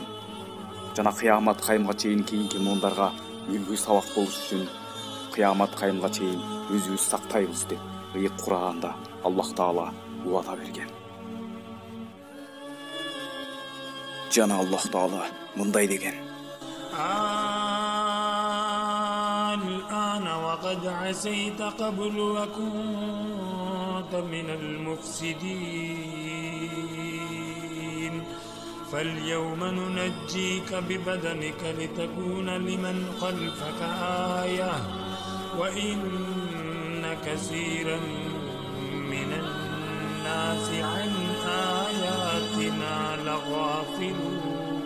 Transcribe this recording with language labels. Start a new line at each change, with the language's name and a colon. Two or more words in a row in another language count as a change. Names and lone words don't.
Kyrgyz: Жана кыямат кайымга чейин кийинки муундарга үлгү сабак болуш үчүн кыямат кайымга чейин өзүбүз сактайбыз деп ыйык Кур'анда Аллах Таала убада берген. Жана Аллах Таала мындай деген.
Arabic: الآن وقد عصيت قبل وكنت من المفسدين فاليوم ننجيك ببدنك لتكون لمن خلفك آية وإن كثيرا من الناس عن آياتنا لغافلون.